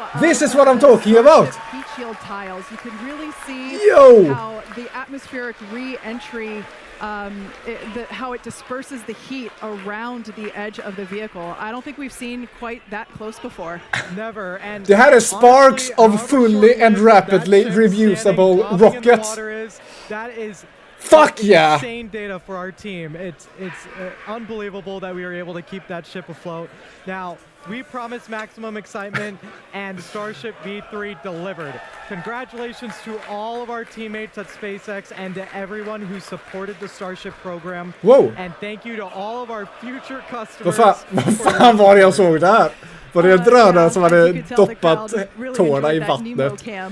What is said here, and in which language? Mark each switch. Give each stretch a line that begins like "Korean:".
English: This is what I'm talking about! Yo! How the atmospheric re-entry, how it disperses the heat around the edge of the vehicle. I don't think we've seen quite that close before. Never. And
Swedish: det här är
English: sparks of fully and rapidly reusable rockets. That is fuck yeah! Insane data for our team. It's unbelievable that we were able to keep that ship afloat. Now, we promised maximum excitement, and Starship V3 delivered. Congratulations to all of our teammates at SpaceX and to everyone who supported the Starship program. Whoa! And thank you to all of our future customers.
Swedish: Vad fan var det jag såg där? Var det en drönare som hade doppat tårna i vattnet?